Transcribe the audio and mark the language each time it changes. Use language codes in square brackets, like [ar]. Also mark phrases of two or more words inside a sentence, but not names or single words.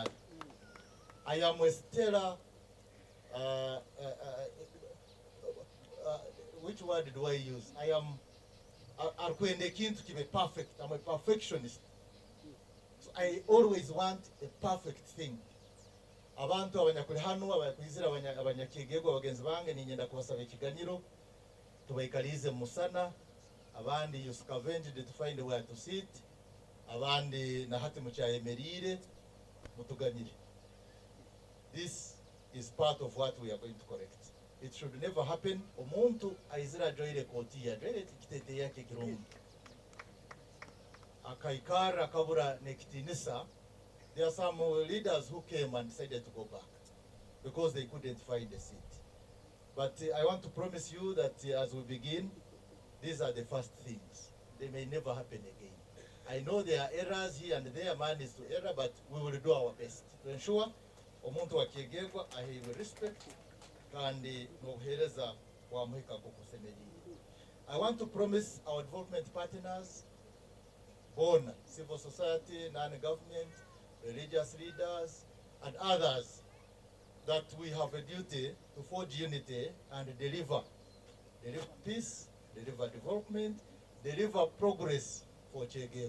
[en] I am a stellar, which word do I use? I am to be perfect. I'm a perfectionist. So I always want a perfect thing. [ttj] abantu abanyakuri hano abakwizira abanyakigegwa bagenzi bange ninyenda kubasaba ikiganiro tubaikalize musana abandi [en] you scavenged to find where to sit [ttj] abandi na hati mucyayemerire mutuganire. [en] This is part of what we are going to correct. It should never happen. [ttj] Omuntu aizira joire koti ya joire kitete yake kirungu akaikara akabura nekitinisa. [en] There are some leaders who came and decided to go back because they couldn't find a seat. But I want to promise you that as we begin, these are the first things. They may never happen again. I know there are errors here and there, man is to error, but we will do our best to ensure [ttj] omuntu wa Kyegegwa ahewe [en] respect [ttj] kandi nobuhereza wamuhika kukusemerire. [en] I want to promise our development partners, born civil society, non-government, religious leaders, and others, that we have a duty to forge unity and deliver peace, deliver development, deliver progress for Kyegegwa.